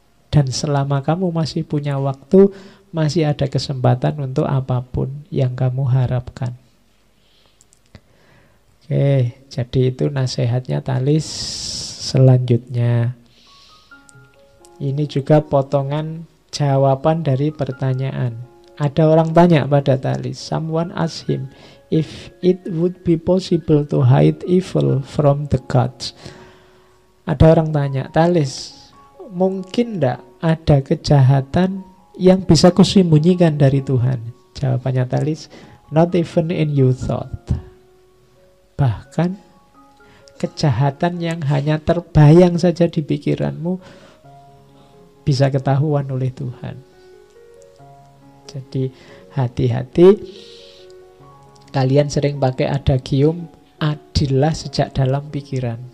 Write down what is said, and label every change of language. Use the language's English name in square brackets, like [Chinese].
[Indonesian] Dan selama kamu masih punya waktu, masih ada kesempatan untuk apapun yang kamu harapkan. Oke, jadi itu nasihatnya Talis. Selanjutnya, ini juga potongan jawaban dari pertanyaan. Ada orang tanya pada Talis. [English] Someone asked him if it would be possible to hide evil from the gods. [Indonesian] Ada orang tanya, Talis, mungkin tidak ada kejahatan yang bisa kusembunyikan dari Tuhan? Jawabannya [English] Talis, not even in your thought. [Indonesian] Bahkan kejahatan yang hanya terbayang saja di pikiranmu bisa ketahuan oleh Tuhan. Jadi hati-hati. Kalian sering pakai adagium, adillah sejak dalam pikiran.